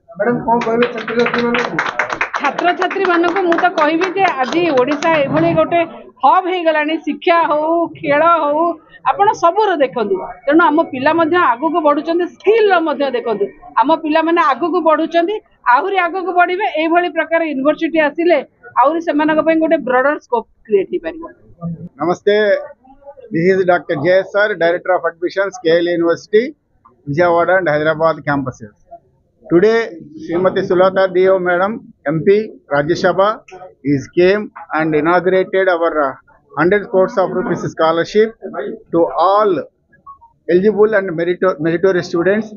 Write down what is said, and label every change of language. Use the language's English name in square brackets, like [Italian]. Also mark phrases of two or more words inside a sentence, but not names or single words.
[Odia] ହେବେ ଛାତ୍ର ଛାତ୍ରୀ ମାନଙ୍କ ମୁଁ ତ କହିବି ଯେ ଆଜି ଓଡ଼ିଶା ଏଭଳି ଗୋଟେ ହବ୍ ହୋ ଗଲାଣି ଶିକ୍ଷା ହୋ ଖେଳ ହୋ ଆପଣ ସବୁର ଦେଖନ୍ତୁ ତେଣୁ ଆମ ପିଲା ମଧ୍ୟ ଆଗୁ ବଢୁଛନ୍ତି ସ୍କିଲ ମଧ୍ୟ ଦେଖନ୍ତୁ ଆମ ପିଲା ମାନେ ଆଗୁ ବଢୁଛନ୍ତି ଆହୁରି ଆଗୁ ବଢ଼ିବେ ଏଇ ଭଳି ପ୍ରକାର ୟୁନିଭର୍ସିଟି ଆସିଲେ ଆହୁରି ସେମାନଙ୍କ ପାଇଁ ଗୋଟେ [English] broader scope create [Odia] ହେ ପାରିବ। [English] नमस्ते, this is Dr. JSR, Director of Admissions, KL University, Vijayawada and Hyderabad campuses. Today, Srimati Sulata Deo Madam, MP, Rajya Sabha, is came and inaugurated our 100 crores of rupees scholarship to all eligible and meritorious students.